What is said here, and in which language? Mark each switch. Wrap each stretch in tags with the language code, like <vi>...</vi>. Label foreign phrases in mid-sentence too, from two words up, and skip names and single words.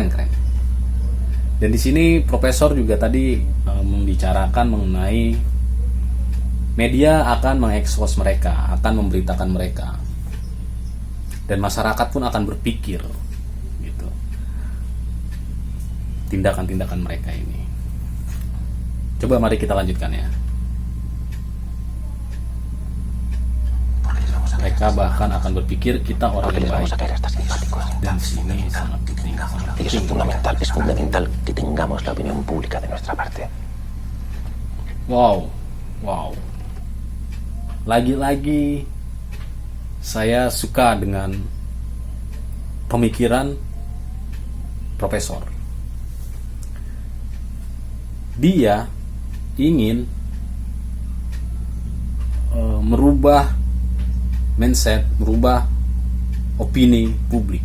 <id>Dan di sini profesor juga tadi membicarakan mengenai media akan mengekspos mereka, akan memberitakan mereka, dan masyarakat pun akan berpikir gitu tindakan-tindakan mereka ini. Coba mari kita lanjutkan ya. Mereka bahkan akan berpikir kita orang</id> <es>Porque les</es> <id>yang</id> <es>vamos</es> <id>baik.</id> <es>a caer a estas simpáticos.</es> <id>Dan sini sangat penting.</id> <es>Y eso es fundamental que tengamos la opinión pública de nuestra parte. Wow.</es> <id>Lagi-lagi saya suka dengan pemikiran profesor. Dia ingin merubah mindset, merubah opini publik.</id>